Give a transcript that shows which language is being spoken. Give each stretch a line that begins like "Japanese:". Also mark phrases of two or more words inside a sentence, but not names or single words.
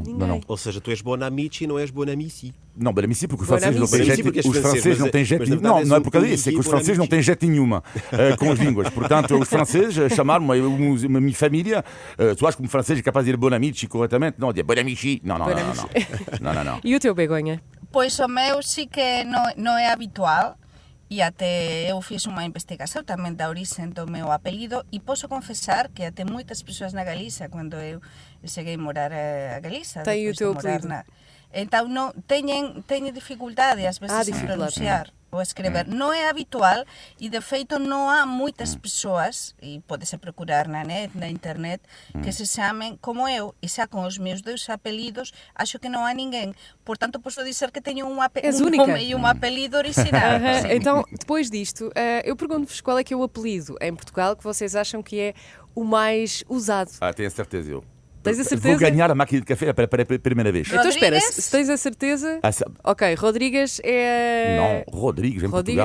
Portuguese: Ou seja, tu és Bonamici e não és Bonamici. Não, Bonamici, porque os Bonamici. franceses não têm jeito. Porque és Os francês, franceses não têm jeito mas nenhum. na verdade Não é és por causa o disso, é que os Olivier franceses não têm jeito nenhuma com as línguas. Portanto, os franceses chamaram-me, a minha família, tu achas que um francês é capaz de dizer Bonamici corretamente? Não, dizer Bonamici. Não. E o teu, Begonha?
Galician: Pois o meu sí que non é habitual, e até eu fiz unha investigación tamén da orixen do meu apelido, e posso confesar que até moitas persoas na Galiza, cando eu cheguei a morar a Galiza,
Portuguese: Tem o depois de teu morar apelido.
Galician: Então non teñen dificultade ás veces en
Portuguese: dificuldade.
Galician: pronunciar ou escrever. Non é habitual e de feito non há moitas persoas, e podese procurar na net, na internet, que se chamen como eu, e xa con os meus dois apelidos acho que non há ninguén. Portanto, posso dizer que teño un
Portuguese: És única.
Galician: nome e un apelido original. Aham.
Portuguese: Então, depois disto, eu pergunto-vos qual é que é o apelido em Portugal que vocês acham que é o mais usado. Tenho a certeza eu. Tens a certeza? Vou ganhar a máquina de café para a primeira vez. Então espera, Rodrigues? se tens a certeza... Ah, Ok, Rodrigues é... Não, Rodrigues em Portugal.